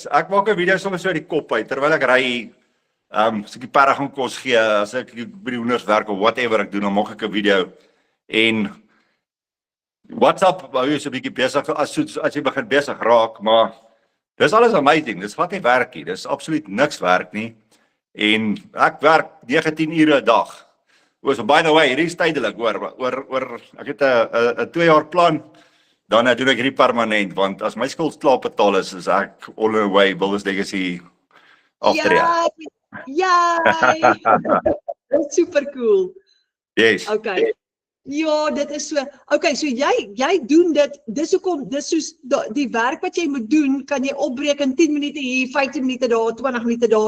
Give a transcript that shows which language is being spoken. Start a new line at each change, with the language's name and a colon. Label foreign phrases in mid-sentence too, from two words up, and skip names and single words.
Afrikaans: Ek maak 'n video soms so uit die kop uit terwyl ek ry. As ek die perde gaan kos gee, as ek by die hoenders werk of whatever ek doen, dan maak ek 'n video. En WhatsApp hou jy so 'n bietjie besig as jy begin besig raak, maar dis alles amazing. Dis wat nie werk nie. Dis absoluut niks werk nie. En ek werk 9-10 ure 'n dag.
English: So by the way,
Afrikaans: hierdie is tydelik oor ek het 'n 2 jaar plan. Dan doen ek hierdie permanent, want as my skuld klaar betaal is ek
English: all the way
Afrikaans: Builders Legacy aftree. Ja. Dis
English: super cool. Yes.
Afrikaans: Okay. Ja, dit is so. Okay, so jy doen dit. Dis hoekom dis soos die werk wat jy moet doen, kan jy opbreek in 10 minute hier, 15 minute daar, 20 minute daar.